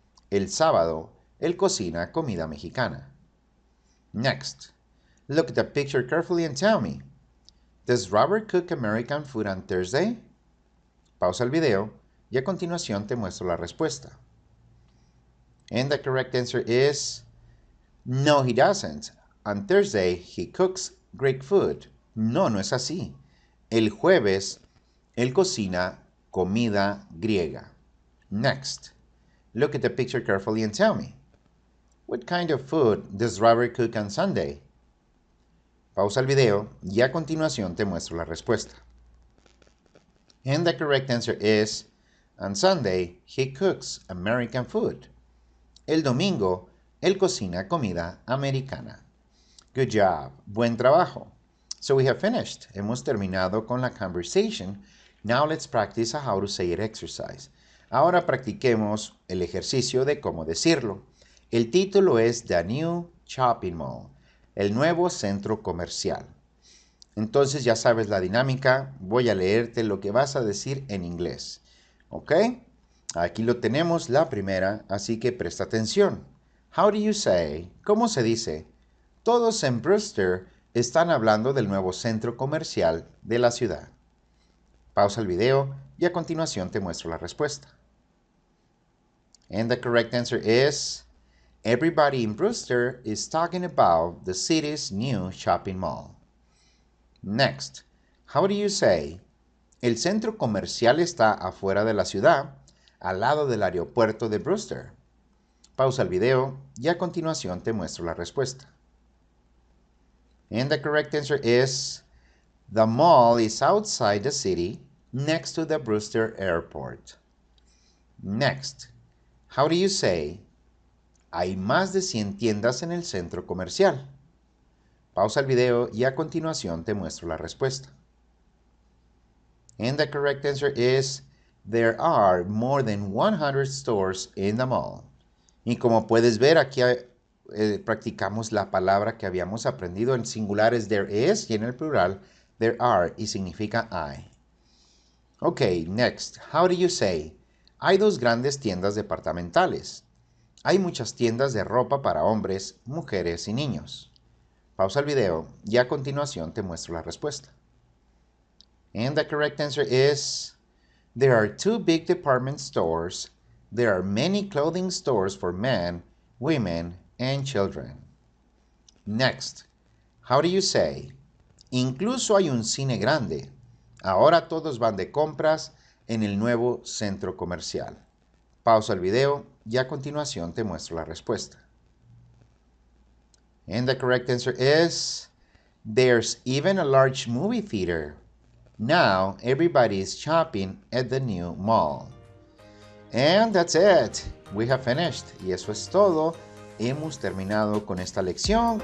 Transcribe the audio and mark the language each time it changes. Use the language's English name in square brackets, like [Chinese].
[Spanish] El sábado, él cocina comida mexicana. [English] Next, look at the picture carefully and tell me, does Robert cook American food on Thursday? [Spanish] Pausa el video y a continuación te muestro la respuesta. [English] And the correct answer is, no, he doesn't. On Thursday, he cooks Greek food. [Spanish] No, no es así. El jueves, él cocina comida griega. [English] Next, look at the picture carefully and tell me, what kind of food does Robert cook on Sunday? [Spanish] Pausa el video y a continuación te muestro la respuesta. [English] And the correct answer is, on Sunday, he cooks American food. [Spanish] El domingo, él cocina comida americana. [English] Good job. [Spanish] Buen trabajo. [English] So we have finished. [Spanish] Hemos terminado con la [English] conversation. Now let's practice a how to say it exercise. [Spanish] Ahora practiquemos el ejercicio de cómo decirlo. El título es The New Shopping Mall, el nuevo centro comercial. Entonces ya sabes la dinámica. Voy a leerte lo que vas a decir en inglés. ¿Ok? Aquí lo tenemos, la primera, así que presta atención. [English] How do you say? [Spanish] ¿Cómo se dice? Todos en Brewster están hablando del nuevo centro comercial de la ciudad. Pausa el video y a continuación te muestro la respuesta. [English] And the correct answer is, everybody in Brewster is talking about the city's new shopping mall. Next, how do you say? [Spanish] El centro comercial está afuera de la ciudad, al lado del aeropuerto de Brewster. Pausa el video y a continuación te muestro la respuesta. [English] And the correct answer is, the mall is outside the city, next to the Brewster Airport. Next, how do you say? [Spanish] Hay más de 100 tiendas en el centro comercial. Pausa el video y a continuación te muestro la respuesta. [English] And the correct answer is, there are more than 100 stores in the mall. [Spanish] Y como puedes ver, aquí practicamos la palabra que habíamos aprendido. En singulares there is y en el plural there are y significa hay. [English] Ok, next. How do you say? [Spanish] Hay dos grandes tiendas departamentales. Hay muchas tiendas de ropa para hombres, mujeres y niños. Pausa el video y a continuación te muestro la respuesta. [English] And the correct answer is, there are two big department stores. There are many clothing stores for men, women, and children. Next, how do you say? [Spanish] Incluso hay un cine grande. Ahora todos van de compras en el nuevo centro comercial. Pausa el video y a continuación te muestro la respuesta. [English] And the correct answer is, there's even a large movie theater. Now everybody is shopping at the new mall. And that's it. We have finished. [Spanish] Y eso es todo. Hemos terminado con esta lección.